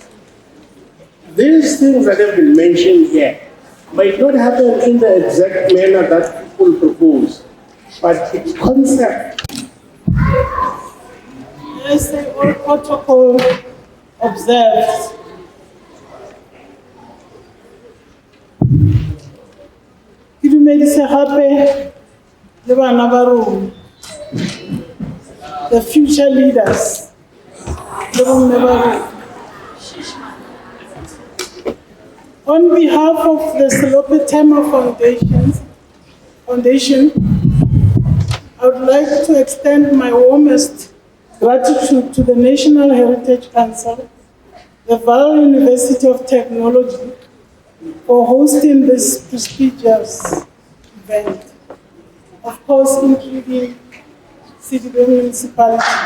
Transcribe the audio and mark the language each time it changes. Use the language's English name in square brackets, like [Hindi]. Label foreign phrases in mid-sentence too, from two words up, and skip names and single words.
[English] These things that have been mentioned here might not happen in the exact manner that people propose, but its concept. Yes, all protocol observed. [Tswana] Ke dumedise gape le bana ba rona, [English] the future leaders, [Tswana] le bomme ba rona. [English] On behalf of the Selope Tema Foundation, I would like to extend my warmest gratitude to the National Heritage Council, the Vaal University of Technology, for hosting this prestigious event, of course including City Municipality.